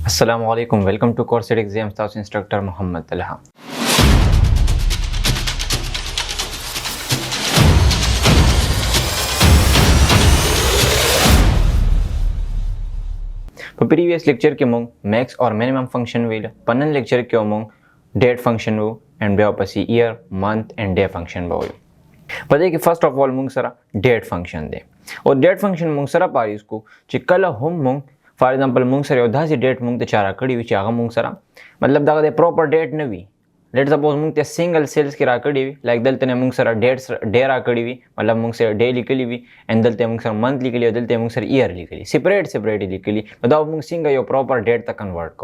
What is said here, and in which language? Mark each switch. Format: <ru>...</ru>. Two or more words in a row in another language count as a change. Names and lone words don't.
<ar>السلام عليكم.</ar> <en>Welcome to Course Exams. House Instructor Muhammad Talha.</en> <ps>په</ps> <en>previous lecture</en> <ps>کې مونږ</ps> <en>max or minimum function</en> <ps>ویل. په نن lecture کې مونږ</ps> <en>date function</en> <ps>وو and بیا پسې</ps> <en>year, month and day function</en> <ps>به وایو. په دې کې</ps> <en>first of all</en> <ps>مونږ سره date function دی. او</ps> <en>date function</en> <ps>مونږ سره پاریس کو چې کله هم مونږ</ps> <en>for example</en> <ps>مونږ سره یو داسې ډیټ مونږ ته چاره کړی وي چې هغه مونږ سره مطلب دغه د</ps> <en>proper date</en> <ps>نه وي.</ps> <en>let suppose</en> <ps>مونږ ته</ps> <en>single cells</en> <ps>کې را کړی وي لایک دلته مونږ سره</ps> <en>date day</en> <ps>را کړی وي مطلب مونږ سره ډے لیکلی وي ان دلته مونږ سره منث لیکلی او دلته مونږ سره ایئر لیکلی سپریټ لیکلی نو دا مونږ څنګه یو</ps> <en>proper date</en> <ps>ته کنورټ کوو.</ps>